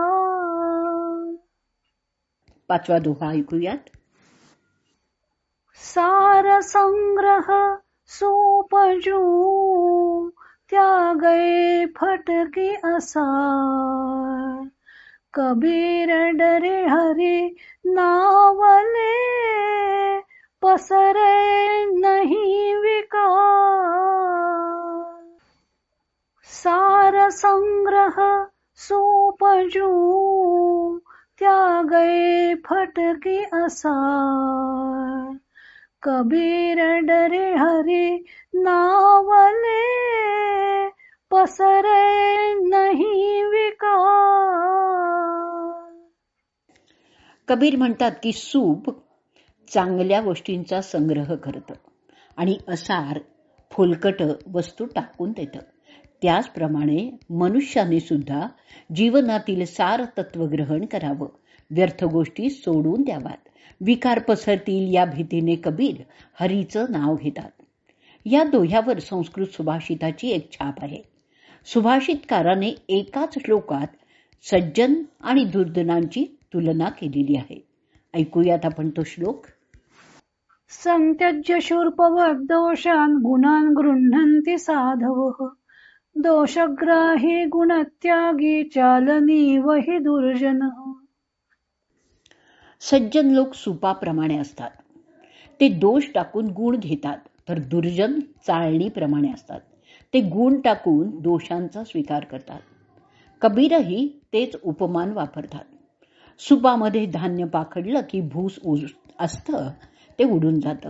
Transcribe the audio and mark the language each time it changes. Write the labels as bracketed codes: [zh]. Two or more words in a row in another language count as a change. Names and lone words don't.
[mr] 5वा दोहा ऐकूयात. [hi] सार संग्रह सोपजू, त्यागै फटकी असार, कबीर डरे हरि नावले, पसरे नहीं विकार. सार संग्रह सोपजू, त्यागै फटकी असार, कबीर डरे हरि नावले, पसरे नहीं विकार. [mr] कबीर म्हणतात की सूप चांगल्या गोष्टींचा संग्रह करतं आणि असार फुलकट वस्तू टाकून देतं. त्याचप्रमाणे मनुष्याने सुद्धा जीवनातील सार तत्व ग्रहण करावं, व्यर्थ गोष्टी सोडून द्याव्यात. विकार पसरतील या भीतीने कबीर हरीचं नाव घेतात. या दोह्यावर संस्कृत सुभाषिताची एक छाप आहे. सुभाषितकाराने एकाच श्लोकात सज्जन आणि दुर्जनांची तुलना केलेली आहे. ऐकूयात आपण तो श्लोक. [sa] संत्यज्य शूर्पवद् दोषान् गुणान् गृह्णन्ति साधवः, दोषग्राही गुणत्यागी चालनीव हि दुर्जनः. [mr] सज्जन लोक सुपाप्रमाणे असतात, ते दोष टाकून गुण घेतात, तर दुर्जन चाळणीप्रमाणे असतात, ते गुण टाकून दोषांचा स्वीकार करतात. कबीरही तेच उपमान वापरतात. सुपामध्ये धान्य पाखडलं की भूस असतं ते उडून जातं.